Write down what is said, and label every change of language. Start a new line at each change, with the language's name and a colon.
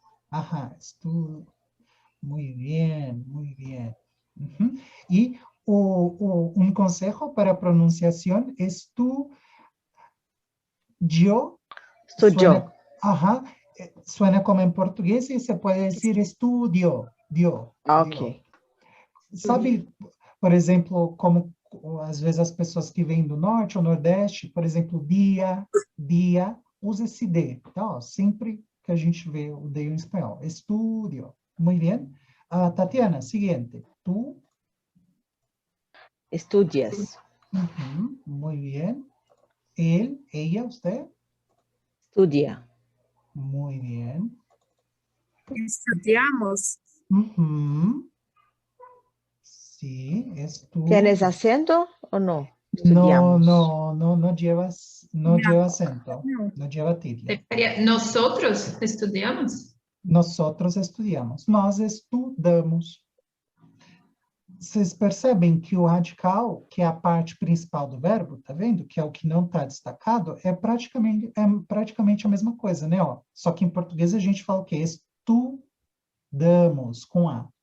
Spanish: ajá, muy bien, muy bien. Ujú. Y un consejo para pronunciación es yo, Estudió. suena, ajá, suena como en portugués y se puede decir estudio, dio. Ok.
Portuguese: Sabe, por exemplo, como às vezes as pessoas que vêm do norte ou nordeste, por exemplo, dia, usa esse D, tá? Ó, sempre que a gente vê o D em espanhol.
Spanish: Estudio. Muy bien. Tatiana, siguiente. Tú. Estudias. Ujú, muy bien. Él, ella, usted. Estudia. Muy bien. Estudiamos. Ujú. Sí, es tú. ¿Tienes acento o no? No, Estudiamos. no llevas, no lleva acento, no lleva tilde. Nosotros estudiamos. Nosotros estudiamos,
Portuguese: nós estudamos. Vocês percebem que o radical, que é a parte principal do verbo, tá vendo? Que é o que não está destacado, é praticamente a mesma coisa, né? Ó, só que em português a gente fala o quê? Estudamos, com A.